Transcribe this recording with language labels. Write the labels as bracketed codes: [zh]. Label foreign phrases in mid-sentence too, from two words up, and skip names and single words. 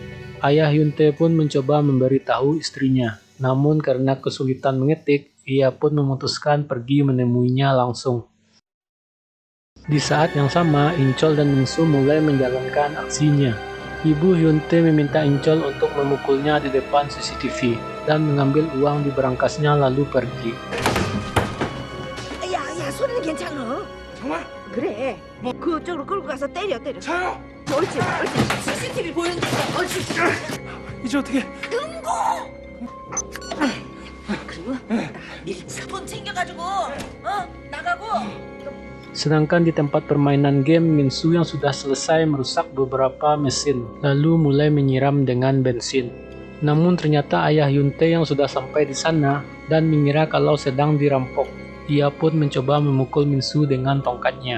[id] Ayah Hyun Tae pun mencoba memberitahu istrinya, namun karena kesulitan mengetik, ia pun memutuskan pergi menemuinya langsung. Di saat yang sama, In-chol dan Min-soo mulai menjalankan aksinya. Ibu Hyun Tae meminta In-chol untuk memukulnya di depan CCTV dan mengambil uang di berangkasnya lalu pergi. [ko] 야, 소리는 괜찮아. 정말? 그래. 그쪽으로 끌고 가서 때려. 저요? 옳지. CCTV 보는데. 옳지. 이제 어떻게? 그리고 사본 챙겨가지고 나가고. [id] Sedangkan di tempat permainan game, Minsu yang sudah selesai merusak beberapa mesin, lalu mulai menyiram dengan bensin. Namun ternyata ayah Yunte yang sudah sampai di sana dan mengira kalau sedang dirampok. Ia pun mencoba memukul Minsu dengan tongkatnya.